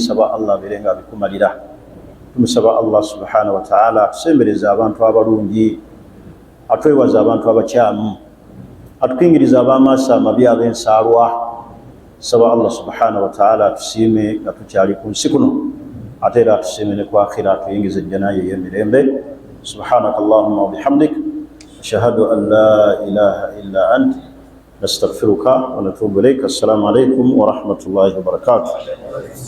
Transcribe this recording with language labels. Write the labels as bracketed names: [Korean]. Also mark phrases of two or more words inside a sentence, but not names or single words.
[Ganda] Saba Allah abeere nga abikumalira. Tumusaba [Arabic] الله سبحانه وتعالى [Ganda] atusembereze abantu abalungi, atwewaza abantu abakyamu, atukingiriza ab'amaaso amabi ab'ensaalwa. Saba [Arabic] الله سبحانه وتعالى [Ganda] atusiime nga tukyali ku nsi kuno, ate era atusiime ne ku akhira, atuyingize ejjanaye ey'emirembe. [Arabic] سبحانك اللهم وبحمدك أشهد أن لا إله إلا أنت نستغفرك ونتوب إليك. السلام عليكم ورحمة الله وبركاته.